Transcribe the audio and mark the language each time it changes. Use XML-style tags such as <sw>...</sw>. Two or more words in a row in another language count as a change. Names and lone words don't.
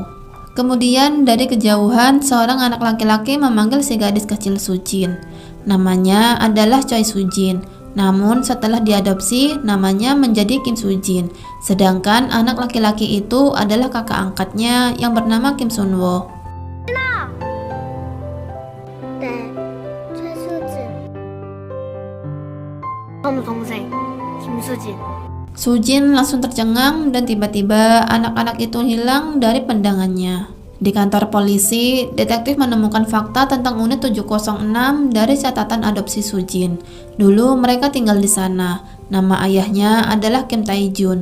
<id>Kemudian dari kejauhan seorang anak laki-laki memanggil si gadis kecil Sujin. Namanya adalah Choi Sujin. Namun setelah diadopsi namanya menjadi Kim Sujin. Sedangkan anak laki-laki itu adalah kakak angkatnya yang bernama Kim Sunwo.</id> <ko>네, 최수진. 다음 동생 김수진.</ko> <id>Sujin langsung tercengang dan tiba-tiba anak-anak itu hilang dari pandangannya. Di kantor polisi, detektif menemukan fakta tentang unit 706 dari catatan adopsi Sujin. Dulu mereka tinggal di sana. Nama ayahnya adalah Kim Tae-jun.</id>